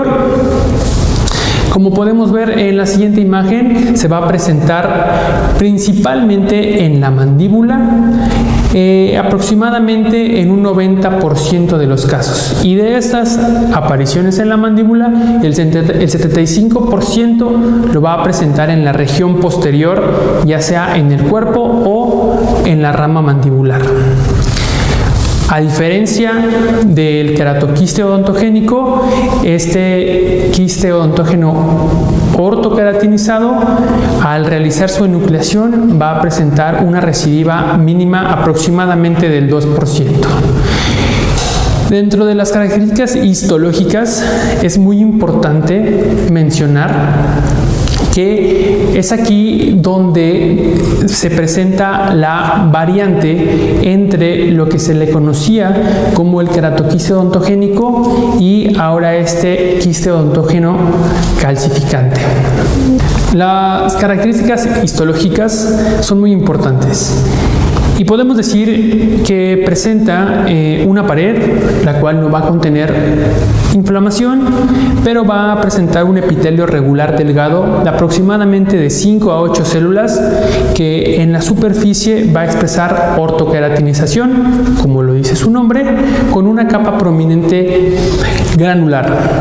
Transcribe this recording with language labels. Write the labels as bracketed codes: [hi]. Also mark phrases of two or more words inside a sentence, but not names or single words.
[es] Como podemos ver en la siguiente imagen, se va a presentar principalmente en la mandíbula, aproximadamente en un 90% de los casos. Y de estas apariciones en la mandíbula, el 75% lo va a presentar en la región posterior, ya sea en el cuerpo o en la rama mandibular. A diferencia del queratoquiste odontogénico, este quiste odontógeno ortoqueratinizado, al realizar su enucleación, va a presentar una recidiva mínima aproximadamente del 2%. Dentro de las características histológicas, es muy importante mencionar que es aquí donde se presenta la variante entre lo que se le conocía como el queratoquiste odontogénico y ahora este quiste odontógeno calcificante. Las características histológicas son muy importantes. Y podemos decir que presenta una pared, la cual no va a contener inflamación, pero va a presentar un epitelio regular delgado de aproximadamente de 5 a 8 células que en la superficie va a expresar ortoqueratinización, como lo dice su nombre, con una capa prominente granular.